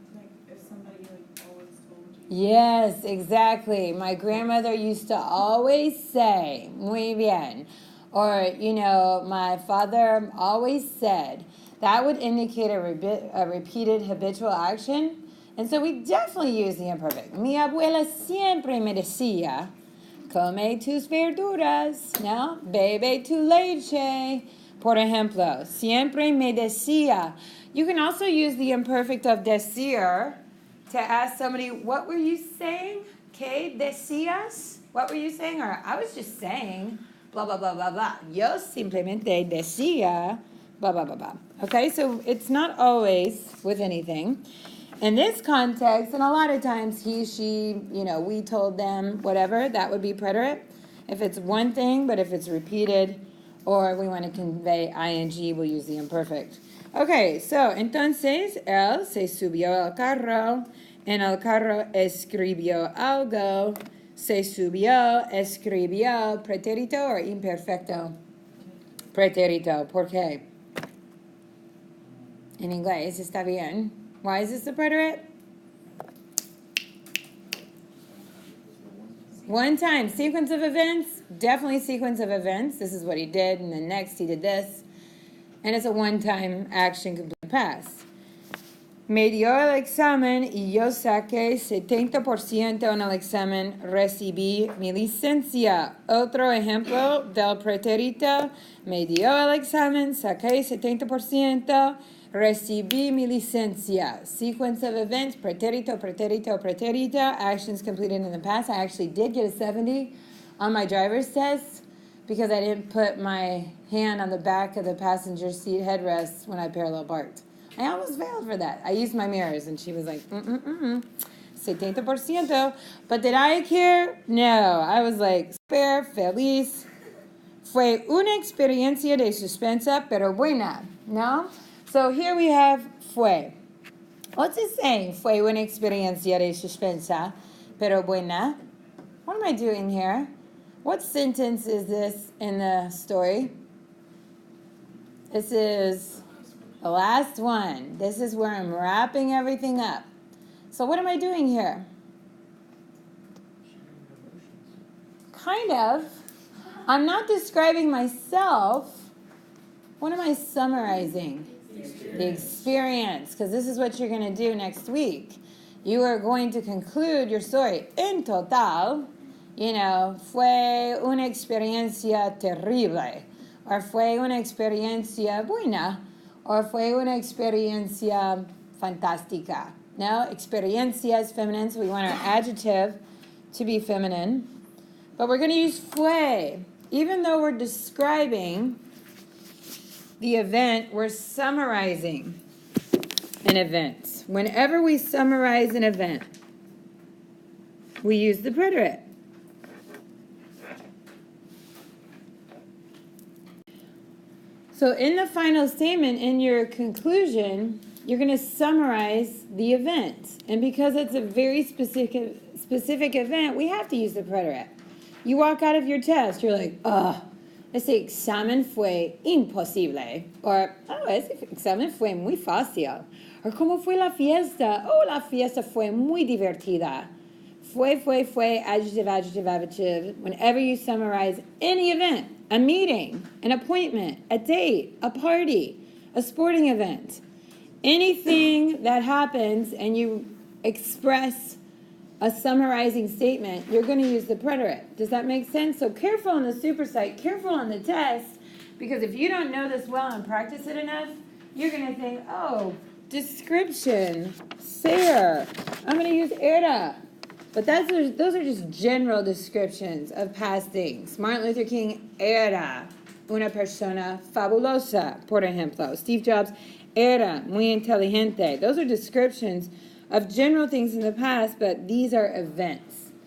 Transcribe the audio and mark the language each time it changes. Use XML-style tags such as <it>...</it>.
<en>Like if somebody always told you. Yes, exactly. My grandmother used to always say,</en> <es>muy bien.</es> <en>Or, my father always said. That would indicate a repeated habitual action. And so we definitely use the imperfect.</en> <es>Mi abuela siempre me decía, come tus verduras, no? Bebe tu leche. Por ejemplo, siempre me decía.</es> <en>You can also use the imperfect of decir to ask somebody, what were you saying?</en> <es>¿Qué decías?</es> <en>What were you saying? Or I was just saying, blah, blah, blah, blah, blah.</en> <es>Yo simplemente decía, blah, blah, blah, blah.</es> <en>Okay, so it's not always with anything. In this context, and a lot of times he, she, we told them, whatever, that would be preterite. If it's one thing, but if it's repeated, or we want to convey ing, we'll use the imperfect. Okay, so</en> <es>entonces, él se subió al carro, en el carro escribió algo, se subió, escribió, pretérito or imperfecto? Pretérito, ¿por qué? En inglés, está bien.</es> <en>Why is this a preterite? One time. Sequence of events? Definitely sequence of events. This is what he did, and then next he did this. And it's a one-time action complete past.</en> <es>Me dio el examen y yo saqué 70% en el examen, recibí mi licencia. Otro ejemplo del pretérito, me dio el examen, saqué 70%, recibí mi licencia.</es> <en>Sequence of events, pretérito, pretérito, pretérito, actions completed in the past. I actually did get a 70 on my driver's test because I didn't put my hand on the back of the passenger seat headrest when I parallel parked. I almost failed for that. I used my mirrors, and she was like, 70%. But did I care? No. I was like, super feliz.</en> <es>Fue una experiencia de suspensa, pero buena. No?</es> <en>So here we have fue. What's it saying?</en> <es>Fue una experiencia de suspensa, pero buena.</es> <en>What am I doing here? What sentence is this in the story? This is the last one. This is where I'm wrapping everything up. So what am I doing here? Kind of. I'm not describing myself. What am I summarizing? The experience. Because this is what you're going to do next week. You are going to conclude your story.</en> <es>En total, fue una experiencia terrible. Or fue una experiencia buena. Or fue una experiencia fantástica.</es> <en>No, experiencia is feminine, so we want our adjective to be feminine. But we're going to use fue. Even though we're describing the event, we're summarizing an event. Whenever we summarize an event, we use the preterite. So in the final statement, in your conclusion, you're going to summarize the event. And because it's a very specific event, we have to use the preterite. You walk out of your test, you're like,</en> <es>ese examen fue imposible. Or, ese examen fue muy fácil. Or, ¿cómo fue la fiesta? Oh, la fiesta fue muy divertida.</es> <en>Fue, adjective, adjective, adjective. Whenever you summarize any event, a meeting, an appointment, a date, a party, a sporting event, anything that happens and you express a summarizing statement, you're going to use the preterite. Does that make sense? So careful on the supersite, careful on the test, because if you don't know this well and practice it enough, you're going to think, description, ser. I'm going to use era. But those are just general descriptions of past things.</en> <es>Martin Luther King era una persona fabulosa, por ejemplo. Steve Jobs era muy inteligente.</es> <en>Those are descriptions of general things in the past, but these are events.</en>